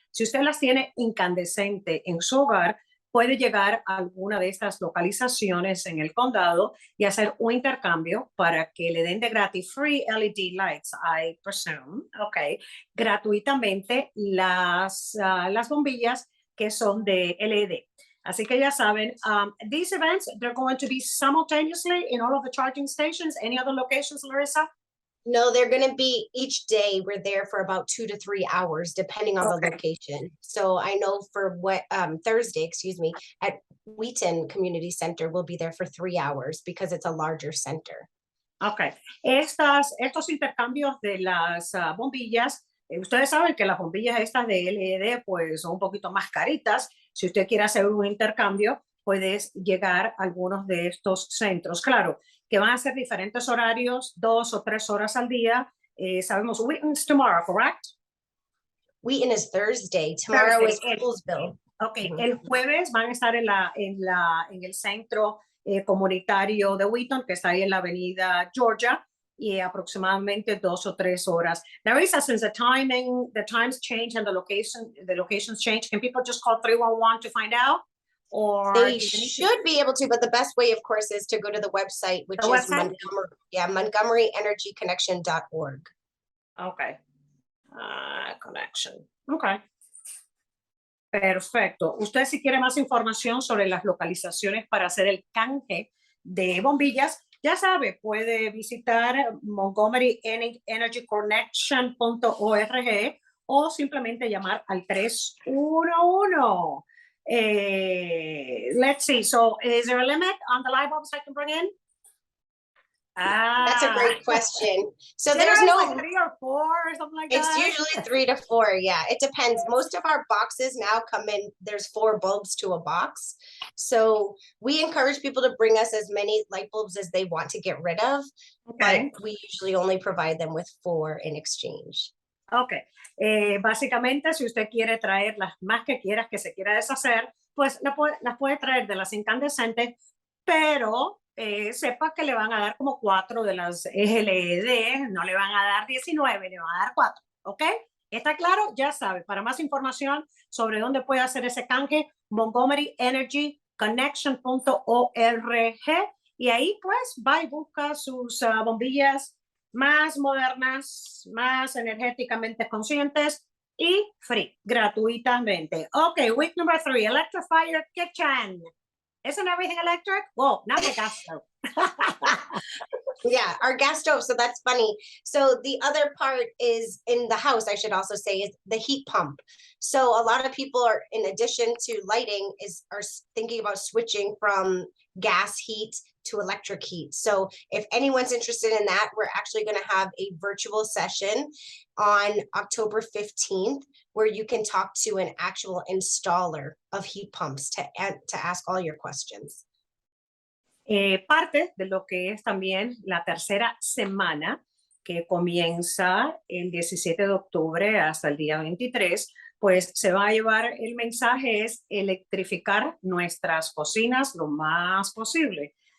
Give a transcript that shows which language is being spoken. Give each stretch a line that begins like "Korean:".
Spanish: Si usted las tiene incandescente en su hogar, puede llegar a alguna de estas localizaciones en el condado y hacer un intercambio para que le den de gratis
English: free LED lights, I presume, okay,
Spanish: gratuitamente las bombillas que son de LED. Así que ya saben,
English: these events, they're going to be simultaneously in all of the charging stations. Any other locations, Larissa? No, they're going to be each day. We're there for about 2 to 3 hours, depending on the location. So I know for Thursday, at Wheaton Community Center, we'll be there for 3 hours because it's a larger center. Okay.
Spanish: Estos intercambios de las bombillas, ustedes saben que las bombillas estas de LED pues son un poquito más caritas. Si usted quiere hacer un intercambio, puedes llegar a algunos de estos centros. Claro, que van a ser diferentes horarios, 2 o 3 horas al día. Sabemos,
English: Wheaton's tomorrow, correct? Wheaton is Thursday. Tomorrow is Poolesville.
Spanish: Okay, el jueves van a estar en el centro comunitario de Wheaton, que está ahí en la avenida Georgia, y aproximadamente 2 o 3 horas.
English: Larissa, since the times change and the locations change, can people just call 311 to find out? Or they should be able to, but the best way, of course, is to go to the website, which is MontgomeryEnergyConnection.org. Okay. Connection. Okay. Perfecto.
Spanish: Usted si quiere más información sobre las localizaciones para hacer el canje de bombillas, ya sabe, puede visitar MontgomeryEnergyConnection.org o simplemente llamar al 311.
English: Let's see. So, is there a limit on the light bulbs I can bring in? That's a great question. So Dinner there's is no like 3 or 4 or something like It's that. usually 3 to 4. Yeah, it depends. Most of our boxes now come in, there's 4 bulbs to a box. So we encourage people to bring us as many light bulbs as they want to get rid of, Okay. but we usually only provide them with 4 in exchange.
Spanish: Ok, básicamente si usted quiere traer las más que quieras que se quiera deshacer, pues las puede traer de las incandescentes, pero sepa que le van a dar como 4 de las LED, no le van a dar 19, le van a dar 4, ¿ok? ¿Está claro? Ya sabe, para más información sobre dónde puede hacer ese canje, montgomeryenergyconnection.org, y ahí pues va y busca sus bombillas más modernas, más energéticamente conscientes y free, gratuitamente.
English: Okay, week number 3, electrify your kitchen. Isn't everything electric? Well, not the gas stove. Yeah, our gas stove. So that's funny. So the other part is in the house, I should also say, is the heat pump. So a lot of people are, in addition to lighting, are thinking about switching from gas heat to electric heat. So if anyone's interested in that, we're actually going to have a virtual session on October 15th where you can talk to an actual installer of heat pumps to ask all your questions.
Spanish: Parte de lo que es también la tercera semana que comienza el 17 de octubre hasta el día 23, pues se va a llevar, el mensaje es electrificar nuestras cocinas lo más posible.